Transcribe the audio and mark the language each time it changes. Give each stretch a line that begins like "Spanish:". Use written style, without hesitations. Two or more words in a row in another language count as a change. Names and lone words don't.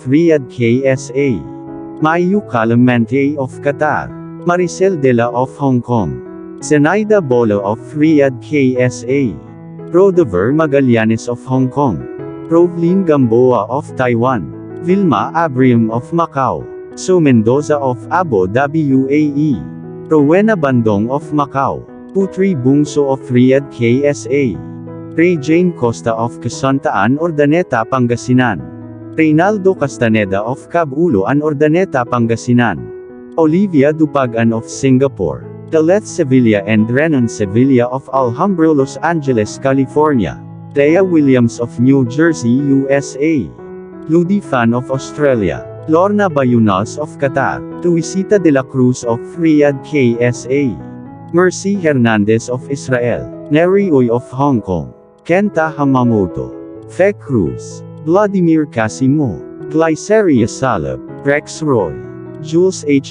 English: Riyadh KSA, Mayu Calamente of Qatar, Maricel Dela of Hong Kong, Zenaida Bolo of Riyadh KSA, Rodever Magallanes of Hong Kong, Rovlin Gamboa of Taiwan, Vilma Abrium of Macau, So Mendoza of Abu Dhabi UAE, Rowena Bandong of Macau, Putri Bungso of Riyadh KSA, Ray Jane Costa of Casantaan, Urdaneta, Pangasinan, Reynaldo Castaneda of Cabuloan, Urdaneta, Pangasinan, Olivia Dupagan of Singapore, Deleth Sevilla and Renan Sevilla of Alhambra, Los Angeles, California, Thea Williams of New Jersey, USA, Ludi Fan of Australia, Lorna Bayunas of Qatar, Tuisita de la Cruz of Riyadh KSA, Mercy Hernandez of Israel, Neri Uy of Hong Kong, Kenta Hamamoto, Fe Cruz, Vladimir Casimo, Glyceria Salab, Rex Roy, Jules